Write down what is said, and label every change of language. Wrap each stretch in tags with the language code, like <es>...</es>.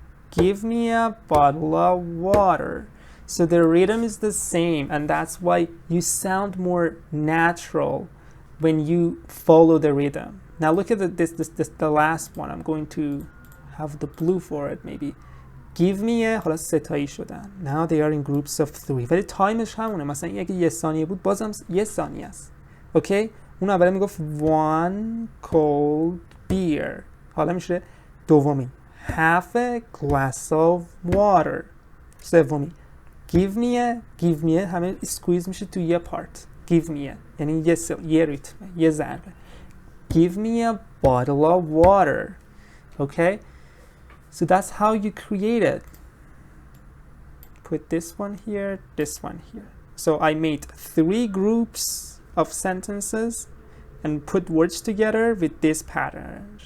<en>Give me a bottle of water. So the rhythm is the same, and that's why you sound more natural when you follow the rhythm. Now look at the last one. I'm going to have the blue for it maybe. Give me a,</en> <fa>حالا ستایی شدن.</fa> <en>Now they are in groups of 3.</en> <fa>ولی تایمش همونه. مثلا اگه 1 ثانیه بود بازم 1 ثانیه است. اوکی؟ اون اولی میگفت</fa> <en>1 cold beer.</en> <fa>حالا میشه دومی.</fa> <en>Half a glass of water.</en> <fa>سومی.</fa> <en>Give me a</en> <fa>همه squeeze میشه تو یه part.</fa> <en>Give me a</en> <fa>یعنی یه ریتمه, یه ضربه.</fa> <en>Give me a bottle of water. Okay? So that's how you create it. Put this one here, this one here. So I made 3 groups of sentences and put words together with this pattern.</en>